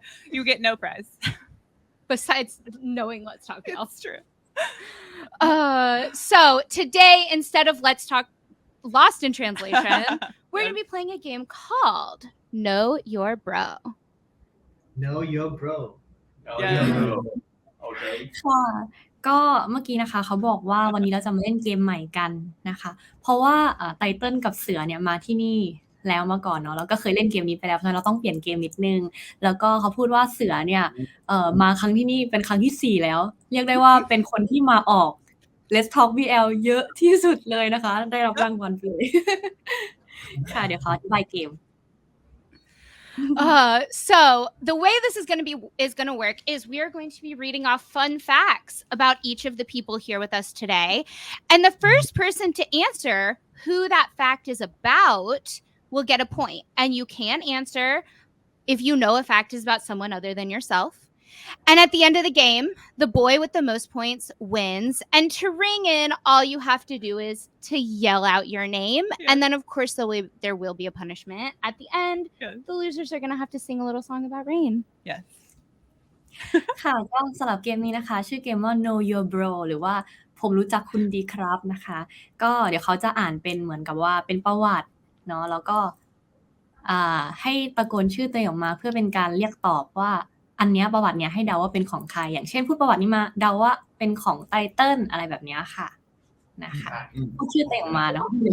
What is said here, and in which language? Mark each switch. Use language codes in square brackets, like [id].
[en] You get no prize. Besides knowing Let's Talk BL. That's true. So today, instead of Let's Talk Lost in Translation, we're going to be playing a game called Know Your Bro. Know your bro Yeah. Okay [th] ค่ะ ก็เมื่อกี้นะคะเขาบอกว่าวันนี้เราจะมาเล่นเกมใหม่กันนะคะ เพราะว่าไตเติ้ลกับเสือเนี่ยมาที่นี่แล้วมาก่อนเนาะแล้วก็เคยเล่นเกมนี้ไปแล้วเพราะฉะนั้นเราต้องเปลี่ยนเกมนิดนึงแล้วก็เขาพูดว่าเสือเนี่ยมาครั้งที่นี่เป็นครั้งที่4แล้วเรียกได้ว่าเป็นคนที่มาออก Let's Talk BL เยอะที่สุดเลยนะคะได้รับรางวัลไปเลย ค่ะเดี๋ยวเขาอธิบายเกม [en] So the way this is going to work is we are going to be reading off fun facts about each of the people here with us today, and the first person to answer who that fact is about will get a point. And you can answer if you know a fact is about someone other than yourself. And at the end of the game, the boy with the most points wins. And to ring in, all you have to do is to yell out your name. Yeah. And then, of course, there will be a punishment. At the end, Yes. the losers are going to have to sing a little song about rain. Yes. [th] ค่ะก็สำหรับเกมนี้นะคะชื่อเกมว่า Know Your Bro หรือว่าผมรู้จักคุณดีครับนะคะก็เดี๋ยวเขาจะอ่านเป็นเหมือนกับว่าเป็นประวัติเนาะแล้วก็ให้ตะโกนชื่อตัวเองออกมาเพื่อเป็นการเรียกตอบว่าอันเนี้ยประวัติเนี้ยให้เดาว่าเป็นของใครอย่างเช่นพูดประวัตินี้มาเดาว่าเป็นของไตเติ้ลอะไรแบบเนี้ยค่ะนะคะพูดชื่อตัวเองออกมาเนาะ